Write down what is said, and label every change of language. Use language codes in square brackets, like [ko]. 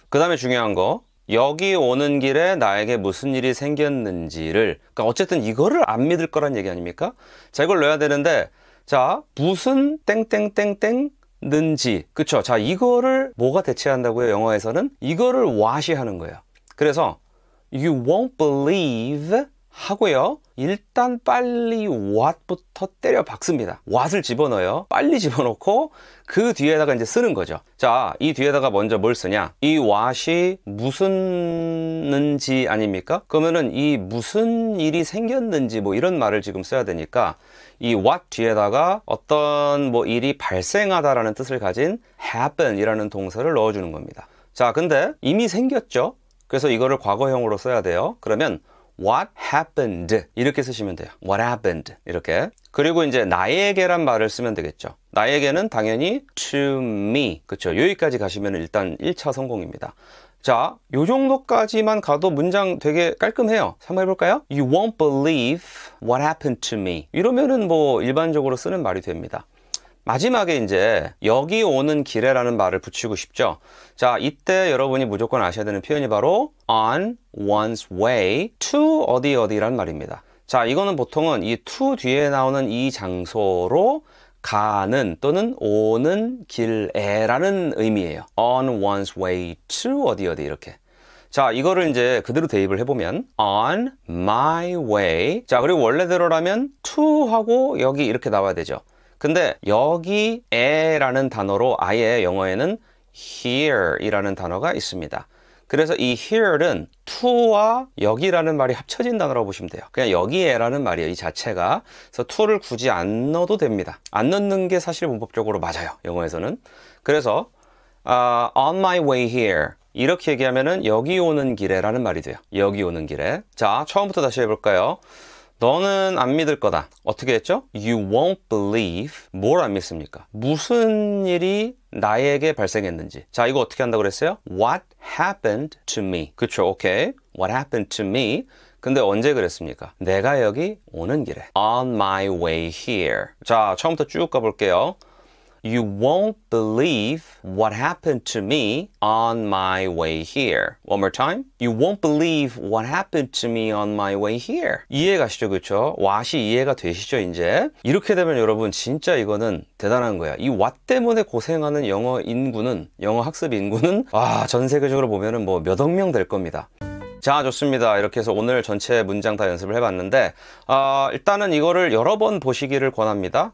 [ko] 그 다음에 중요한 거 여기 오는 길에 나에게 무슨 일이 생겼는지를, 그러니까 어쨌든 이거를 안 믿을 거란 얘기 아닙니까? 자, 이걸 넣어야 되는데, 자, 무슨 땡땡땡땡 는지, 그쵸? 자, 이거를 뭐가 대체한다고요? 영어에서는 이거를 what이 하는 거예요. [en] 그래서 you won't believe 하고요. [ko] 일단 빨리 what부터 때려 박습니다. what을 집어넣어요. 빨리 집어넣고 그 뒤에다가 이제 쓰는 거죠. 자, 이 뒤에다가 먼저 뭘 쓰냐? 이 what이 무슨는지 아닙니까? 그러면은 이 무슨 일이 생겼는지 뭐 이런 말을 지금 써야 되니까 이 what 뒤에다가 어떤 뭐 일이 발생하다라는 뜻을 가진 happen 이라는 동사를 넣어주는 겁니다. 자, 근데 이미 생겼죠? 그래서 이거를 과거형으로 써야 돼요. [en] 그러면 What happened? [ko] 이렇게 쓰시면 돼요. [en] What happened? [ko] 이렇게. 그리고 이제 나에게란 말을 쓰면 되겠죠. 나에게는 당연히 [en] to me. [ko] 그쵸? 여기까지 가시면 일단 1차 성공입니다. 자, 요 정도까지만 가도 문장 되게 깔끔해요. 한번 해볼까요? [en] You won't believe what happened to me. [ko] 이러면은 뭐 일반적으로 쓰는 말이 됩니다. 마지막에 이제 여기 오는 길에라는 말을 붙이고 싶죠. 자, 이때 여러분이 무조건 아셔야 되는 표현이 바로 [en] on one's way to [ko] 어디라는 말입니다. 자, 이거는 보통은 이 to 뒤에 나오는 이 장소로 가는 또는 오는 길에라는 의미예요. [en] on one's way to 어디 이렇게. [ko] 자, 이거를 이제 그대로 대입을 해보면 on my way. 자, 그리고 원래대로라면 to 하고 여기 이렇게 나와야 되죠. 근데 여기에라는 단어로 아예 영어에는 here 이라는 단어가 있습니다. 그래서 이 here는 to와 여기라는 말이 합쳐진 단어라고 보시면 돼요. 그냥 여기에라는 말이에요, 이 자체가. 그래서 to를 굳이 안 넣어도 됩니다. 안 넣는 게 사실 문법적으로 맞아요, 영어에서는. 그래서 [en] on my way here [ko] 이렇게 얘기하면은 여기 오는 길에라는 말이 돼요. 여기 오는 길에. 자, 처음부터 다시 해볼까요? 너는 안 믿을 거다. 어떻게 했죠? [en] You won't believe. [ko] 뭘 안 믿습니까? 무슨 일이 나에게 발생했는지. 자, 이거 어떻게 한다고 그랬어요? [en] What happened to me. [ko] 그쵸, 오케이. [en] What happened to me. [ko] 근데 언제 그랬습니까? 내가 여기 오는 길에. [en] On my way here. [ko] 자, 처음부터 쭉 가볼게요. [en] You won't believe what happened to me on my way here. One more time. You won't believe what happened to me on my way here. [ko] 이해 가시죠? 그렇죠? what이 이해가 되시죠? 이제 이렇게 되면 여러분 진짜 이거는 대단한 거야. 이 what 때문에 고생하는 영어 인구는, 영어 학습 인구는 전 세계적으로 보면은 뭐 몇 억 명 될 겁니다. 자, 좋습니다. 이렇게 해서 오늘 전체 문장 다 연습을 해봤는데 일단은 이거를 여러 번 보시기를 권합니다.